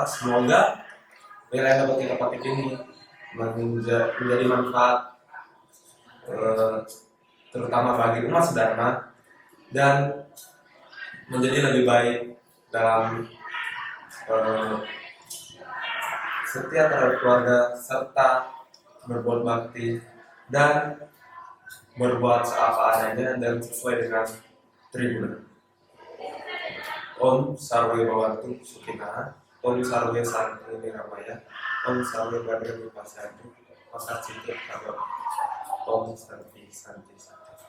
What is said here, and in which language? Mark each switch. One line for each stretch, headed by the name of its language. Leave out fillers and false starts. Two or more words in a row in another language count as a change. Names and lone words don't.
Indonesian: Semoga nilai yang dapat kita petik ini menjadi manfaat terutama bagi umat sedharma dan menjadi lebih baik dalam setia terhadap keluarga serta berbuat bakti dan berbuat seapa adanya dan sesuai dengan Triguna.
Sanskrit: ॐ सर्वे भवन्तु सुखिनः, ॐ सर्वे सन्तु निरामयाः, ॐ सर्वे भद्राणि पश्यन्तु, पसत् चिन्त कबर, ॐ शान्तिः शान्तिः शान्तिः.